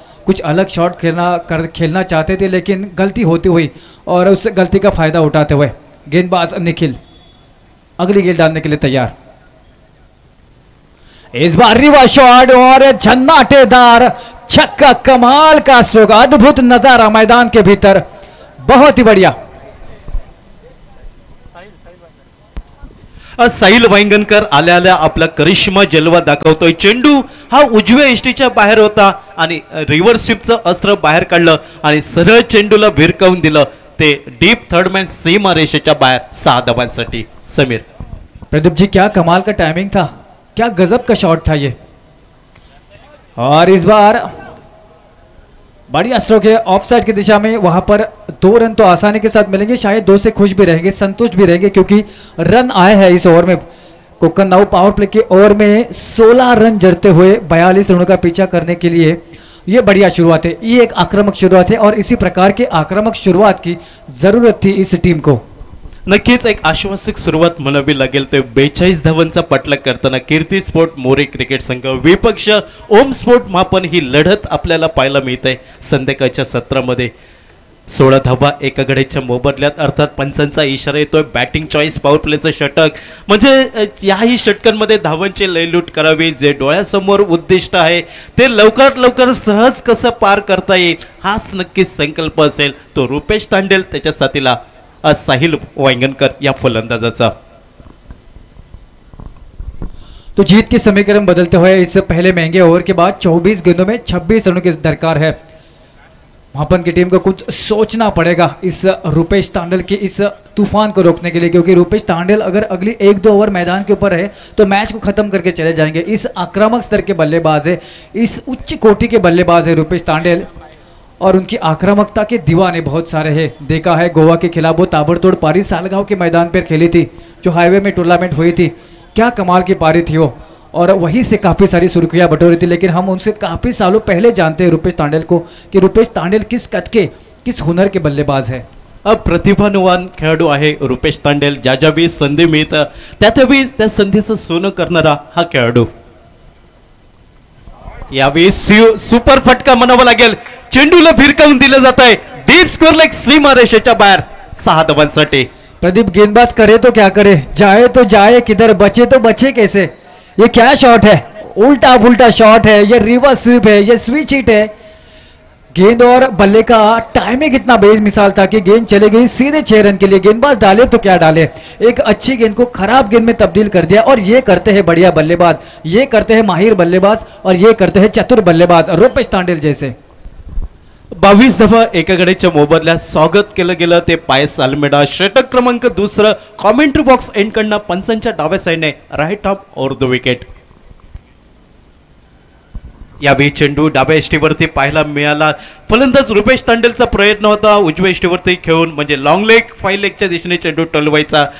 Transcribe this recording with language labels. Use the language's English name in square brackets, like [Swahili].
[Hindi] कुछ अलग शॉट खेलना चाहते थे, लेकिन गलती होती हुई और उस गलती का फायदा उठाते हुए गेंदबाज निखिल अगली गेंद डालने के लिए तैयार. इस बार रिवर्स शॉट और झन्नाटेदार छक्का, कमाल का स्ट्रोक, अद्भुत नजारा मैदान के भीतर, बहुत ही बढ़िया. [Marathi] साहिल वांगणकर आल्या आपला करिश्मा जलवा दाखवतोय. चेंडू हा उजव्या इष्टीच्या बाहेर होता आणि रिव्हर्स स्वीपचं अस्त्र बाहेर काढलं आणि सरळ चेंडूला भिरकावून दिलं. ते डीप थर्डमॅन सीमा रेषेच्या बाहेर 6 धावांसाठी. समीर. [Hindi] प्रदीप जी, क्या कमाल का टाइमिंग था, क्या गजब का शॉट था ये. और इस बार बढ़िया स्ट्रोक है ऑफ साइड की दिशा में, वहां पर 2 रन तो आसानी के साथ मिलेंगे, शायद 2 से खुश भी रहेंगे, संतुष्ट भी रहेंगे, क्योंकि रन आए हैं इस ओवर में. कोकण 9 पावर प्ले के ओवर में 16 रन जड़ते हुए 42 रनों का पीछा करने के लिए ये बढ़िया शुरुआत है. ये एक आक्रामक शुरुआत है और इसी प्रकार के आक्रामक शुरुआत की जरूरत थी इस टीम को. [Marathi] नक्कीच एक आश्वासक सुरुवात म्हणावी लागेल. ते 42 धावांचा पाठलाग करताना कीर्ती स्पोर्ट मोरे क्रिकेट संघ विपक्ष ओम स्पोर्ट मापन ही लढत आपल्याला पाहायला मिळते. संध्याकाळच्या सत्रामध्ये 16 धावा एका गड्याच्या मोबदल्यात, अर्थात पंचांचा इशारा येतोय. बॅटिंग चॉईस पॉवर प्लेचं षटक, म्हणजे याही षटकांमध्ये धावांची लयलूट करावी. जे डोळ्यासमोर उद्दिष्ट आहे ते लवकरात लवकर सहज कसं पार करता येईल, हाच नक्कीच संकल्प असेल तो रुपेश तांडेल त्याच्या साथीला साहिल वांगणकर या फलंदाजाचा. [Hindi] तो जीत के समीकरण बदलते हुए इस पहले महंगे ओवर के बाद 24 गेंदों में 26 रनों की दरकार है. महापन की टीम को कुछ सोचना पड़ेगा इस रुपेश तांडेल के इस तूफान को रोकने के लिए, क्योंकि रुपेश तांडेल अगर अगली 1-2 ओवर मैदान के ऊपर है तो मैच को खत्म करके चले जाएंगे. इस आक्रामक स्तर के बल्लेबाज है, इस उच्च कोटि के बल्लेबाज है रुपेश तांडेल, और उनकी आक्रामकता के दीवाने बहुत सारे हैं. देखा है गोवा के खिलाफ वो ताबड़तोड़ पारी सालगांव के मैदान पर खेली थी, जो हाईवे में टूर्नामेंट हुई थी. क्या कमाल की पारी थी वो, और वहीं से काफ़ी सारी सुर्खियां बटोरी थी. लेकिन हम उनसे काफ़ी सालों पहले जानते हैं रुपेश तांडेल को, कि रुपेश तांडेल किस कद के, किस हुनर के बल्लेबाज है. [Marathi] प्रतिभावान खेळाडू आहे रुपेश तांडेल. ज्यावेळी संधी मिळतं त्यावेळी त्या संधीचं सोनं करणारा हा खेळाडू. यावेळी सुपर फटका म्हणावा लागेल. चेंडूला भिरकावून दिलं जात आहे. डीप स्क्वेअर लेग सीमा रेषेच्या बाहेर 6 धावांसाठी. [Hindi] प्रदीप, गेंदबाज करे तो क्या करे, जाए तो जाए किधर, बचे तो बचे कैसे. ये क्या शॉट है, उल्टा पुल्टा शॉट है, ये रिवर्स स्वीप है, ये स्विच हिट है. गेंद और बल्ले का टाइमिंग इतना बेमिसाल था कि गेंद चले गई सीधे 6 रन के लिए. गेंदबाज डाले तो क्या डाले, एक अच्छी गेंद को खराब गेंद में तब्दील कर दिया. और ये करते हैं बढ़िया बल्लेबाज, ये करते हैं माहिर बल्लेबाज, और ये करते हैं चतुर बल्लेबाज रुपेश तांडेल जैसे. [Marathi] 22 धावा एका गड्याच्या मोबदल्यात स्वागत केलं गेलं ते पायस अल्मेडा. षटक क्रमांक 2 कॉमेंट्री बॉक्स एंड कडनं पंचांच्या डाव्या साईडने right of over the wicket. यावेळी चेंडू डाव्या इष्टीवरती पाहायला मिळाला. फलंदाज रुपेश तांडेलचा प्रयत्न होता उजव्या इष्टीवरती खेळून, म्हणजे लॉंग लेग 5 लेगच्या दिशेने चेंडू टोलवायचा.